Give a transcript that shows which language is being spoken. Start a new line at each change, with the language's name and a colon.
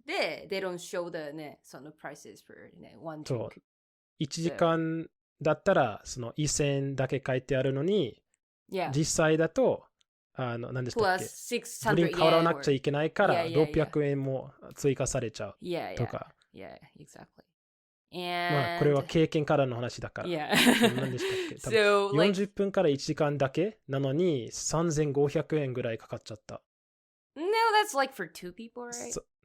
English: They don't show the ねその prices for ね one
Japanese: そう
English: drink.
Japanese: 1時間だったらその1000円だけ書いてあるのに、実際だと何でしたっけ、 +600 ドリンク買わなくちゃいけないから 600 円も追加されちゃうとか。
English: Yeah, exactly.
Japanese: まあこれは経験からの話だから。何でしたっけ、多分40分から1時間だけなのに3500円ぐらいかかっちゃった。
English: No, that's like for two people, right?